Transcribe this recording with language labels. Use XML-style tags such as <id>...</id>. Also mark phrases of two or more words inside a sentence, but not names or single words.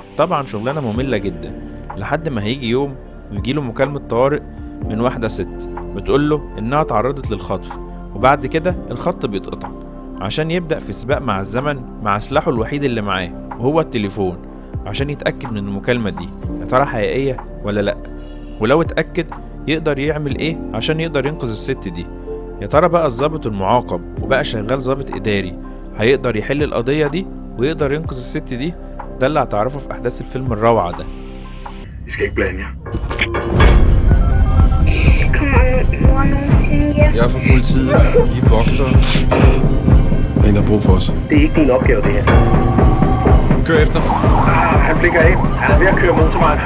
<ar>طبعا شغلانة مملة جدا، لحد ما هيجي يوم ويجيله مكالمة طوارئ من واحدة ست بتقوله إنها تعرضت للخطف، وبعد كده الخط بيتقطع عشان يبدأ في سباق مع الزمن مع سلاحه الوحيد اللي معاه وهو التليفون، عشان يتأكد من المكالمة دي يا ترى حقيقية ولا لأ، ولو اتأكد يقدر يعمل ايه عشان يقدر ينقذ الست دي. يا ترى بقى الضابط المعاقب وبقى شغال ضابط إداري هيقدر يحل القضية دي ويقدر ينقذ الست دي؟ ده اللي هتعرفه في أحداث الفيلم الروعة ده.</ar> <da>I skal ikke blande jer. Kommer mor nogensinde hjem? Jeg er fra politiet. Vi er vogtere. Der er en, der har brug for os. Det er ikke din opgave, det her. Kør efter. Han blikker af. Han er ved at køre motorvejen.</da>